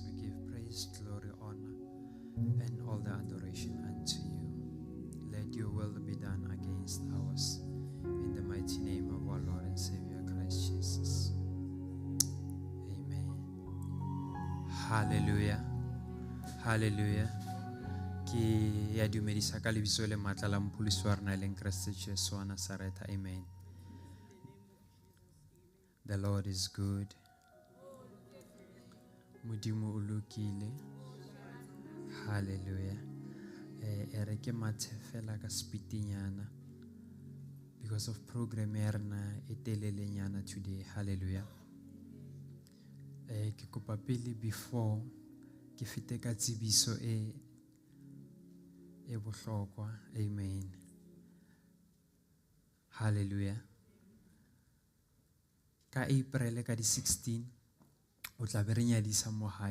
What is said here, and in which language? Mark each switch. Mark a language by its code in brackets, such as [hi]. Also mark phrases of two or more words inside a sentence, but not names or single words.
[en] We give praise, glory, honor, and all the adoration unto you. Let your will be done against ours. In the mighty name of our Lord and Savior Christ Jesus. Hallelujah. Hallelujah. [st] Ki ya dumedisa ka lebitso le matla la Mpulisi wa rena leng Kriste Jesu wa Nazareta. [en] Amen. The Lord is good. [st] Modimo o lokile. Hallelujah. Ere ke mathe fela ka speedinyana [en] because of [st] program ya rena e telelenyana today. Hallelujah. Ke kopa pele before ke fete ka tsebiso e bohlokwa. Amen. Hallelujah. Ka April ka di 16 o tla be re nyadisa mo hae.